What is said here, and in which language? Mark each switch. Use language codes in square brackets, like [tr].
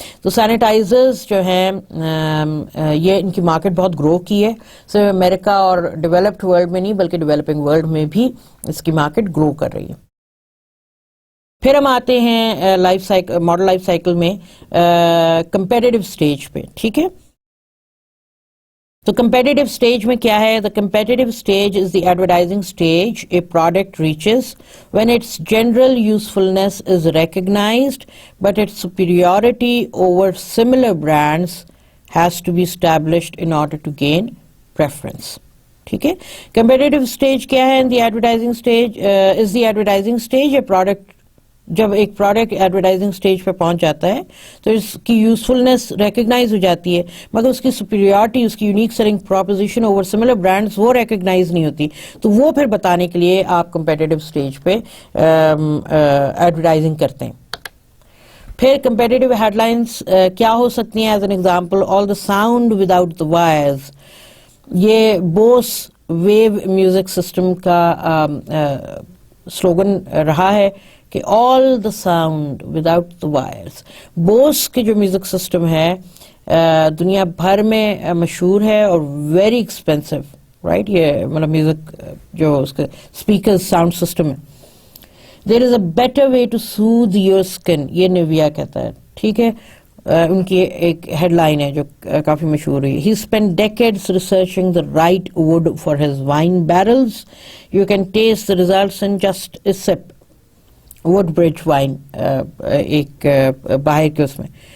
[ur] تو سینیٹائزرز جو ہیں یہ ان کی مارکیٹ بہت گرو کی ہے, صرف امریکہ اور ڈیولپڈ ورلڈ میں نہیں بلکہ ڈیولپنگ ورلڈ میں بھی اس کی مارکیٹ گرو کر رہی ہے. پھر ہم آتے ہیں ماڈل لائف سائیکل میں کمپیٹیٹو سٹیج پہ, ٹھیک ہے. تو کمپیٹیٹو سٹیج میں کیا ہے؟ [en] The competitive stage is the advertising stage a product reaches when its general usefulness is recognized but its superiority over similar brands has to be established in order to gain preference. [ur] ٹھیک ہے. Competitive stage کیا ہے? [en] In the advertising stage is the advertising stage a product, [ur] جب ایک product advertising stage پہ پہنچ جاتا ہے تو اس کی یوزفلنس ریکگنائز ہو جاتی ہے, مگر اس کی سپیریورٹی, اس کی unique selling proposition over similar brands وہ ریکگنائز نہیں ہوتی. تو وہ پھر بتانے کے لیے آپ کمپیٹیٹو سٹیج پہ ایڈورٹائزنگ کرتے ہیں. پھر کمپیٹیٹو ہیڈ لائنس کیا ہو سکتی ہیں؟ [en] As an example, all the sound without the wires. [ur] یہ بوس ویو میوزک سسٹم کا سلوگن رہا ہے کہ [en] All the sound without the wires. [ur] Bose کے جو میوزک سسٹم ہے دنیا بھر میں مشہور ہے اور ویری ایکسپینسو, رائٹ. یہ مطلب میوزک جو اس کے اسپیکر ساؤنڈ سسٹم ہے. [en] there is a better way to soothe your skin, [ur] یہ نیویا کہتا ہے, ٹھیک ہے. ان کی ایک ہیڈ لائن ہے جو کافی مشہور ہوئی. [en] He spent decades researching the right wood for his wine barrels. You can taste the results in just a sip. [ur] Woodbridge wine ایک باہر کے اس میں.